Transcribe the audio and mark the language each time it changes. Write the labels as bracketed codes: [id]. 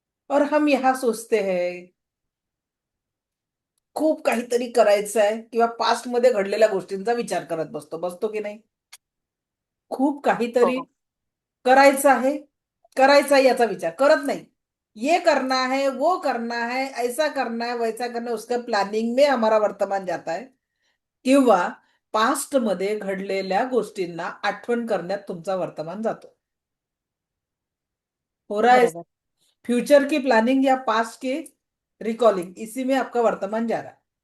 [hi] और हम यहाँ सोचते हैं [mr] खूप काहीतरी करायचं आहे किंवा पास्ट मध्ये घडलेल्या गोष्टींचा विचार करत बसतो की नाही? खूप काहीतरी हो. करायचं आहे, करायचा है याचा विचार करत नाही. [hi] ये करना है, वो करना है, ऐसा करना है, वैसा करना है, उसका प्लॅनिंग में हमारा वर्तमान जाता है. [mr] किंवा पास्ट मध्ये घडलेल्या गोष्टींना आठवण करण्यात तुमचा वर्तमान जातो. [hi] हो रहा है. [mr] बरोबर. [hi] फ्यूचर की प्लॅनिंग या पास्ट की रिकॉलिंग, इसी में आपका वर्तमान जा रहा है.